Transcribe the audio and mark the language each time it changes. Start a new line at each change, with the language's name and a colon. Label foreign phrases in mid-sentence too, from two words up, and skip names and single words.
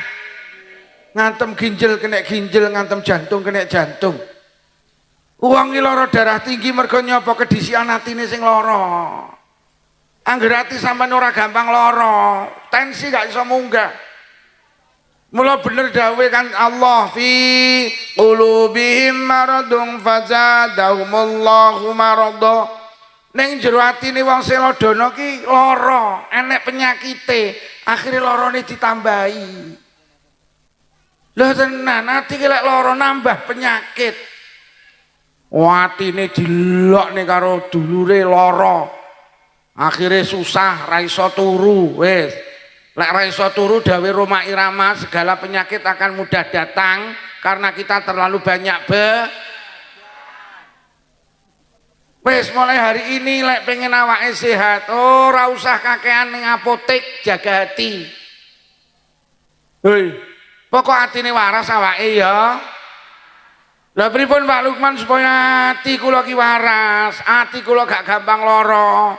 Javanese: Ngantem ginjel kena ginjel, ngantem jantung kena jantung. Wong iki lara darah tinggi mergo nyapa kedisian atine sing lara. Angger ati sampean ora gampang lara, tensi gak iso munggah. Mula bener dawuh kan Allah
Arabic: في قلوبهم مرض فزادهم الله مرضا.
Javanese: Ning jero atine wong selodono ki lara, enek penyakite, akhire larane ditambahi. Lha tenan ati ki lek lara nambah penyakit. Atine dilokne karo dulure lara. Akhirnya susah, ra iso turu, wis. Lek ra iso turu dawuh Roma Irama,
Indonesian: segala penyakit akan mudah datang karena kita terlalu banyak
Javanese: Wis
Indonesian: mulai hari ini
Javanese: lek pengen awake sehat, ora usah kakean ning apotek, jaga hati. Pokok atine waras awake ya. Lah pripun Pak Lukman supaya ati kula ki waras, ati kula gak gampang lara.